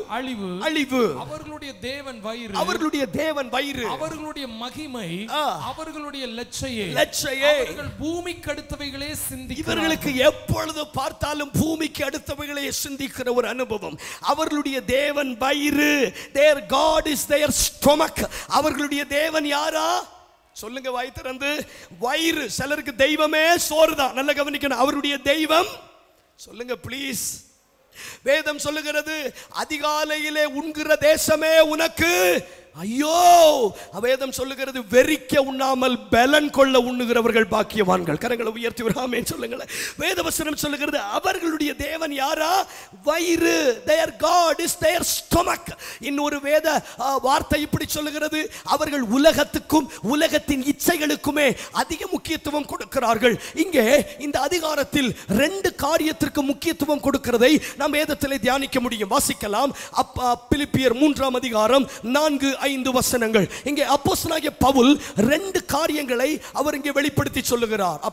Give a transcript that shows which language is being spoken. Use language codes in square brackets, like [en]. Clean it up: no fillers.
[ta] அழிவு, அழிவு. அவர்களுடைய தேவன் வயிறு, அவர்களுடைய தேவன் வயிறு. அவர்களுடைய மகிமை, அவர்களுடைய லட்சையே, லட்சையே. அவர்கள் பூமிக்கு அடுத்தவைகளே சிந்திக்கிறார்கள். இவர்களுக்கு எப்பொழுது பார்த்தாலும் பூமிக்கு அடுத்தவைகளே சிந்திக்கிற ஒரு அனுபவம். அவர்களுடைய தேவன் வயிறு. [en] Their God is their stomach. [ta] அவர்களுடைய தேவன் யாரா? சொல்லுங்க வாய் திறந்து. வயிறு. சிலருக்கு தெய்வமே சோறுதான். நல்ல கவனிக்கணும். அவருடைய தெய்வம் சொல்லுங்க ப்ளீஸ். வேதம் சொல்லுகிறது, அதிகாலையிலே உண்கிற தேசமே உனக்கு ஐயோ. வேதம் சொல்லுகிறது, வெறிக்க உண்ணாமல் பலன் கொள்ள உண்ணுகிறவர்கள் பாக்கியவான்கள். கரங்களை உயர்த்தி ஆமென் சொல்லுங்களேன். வேதவசனம் சொல்லுகிறது, அவர்களுடைய தேவன் யாரா? வயிறு. [en] Their God is their stomach. [ta] இன்னொரு வேத வார்த்தை இப்படி சொல்லுகிறது, அவர்கள் உலகத்துக்கும் உலகத்தின் இச்சைகளுக்குமே அதிக முக்கியத்துவம் கொடுக்கிறார்கள். இங்கே இந்த அதிகாரத்தில் 2 காரியத்திற்கு முக்கியத்துவம் கொடுக்கிறதை நாம் வேதத்திலே தியானிக்க முடியும். வாசிக்கலாம். பிலிப்பியர் 3ஆம் அதிகாரம் 4-5 வசனங்கள். இங்கே அப்போஸ்தலனாகிய பவுல் 2 காரியங்களை அவர் இங்கே வெளிப்படுத்தி சொல்லுகிறார்.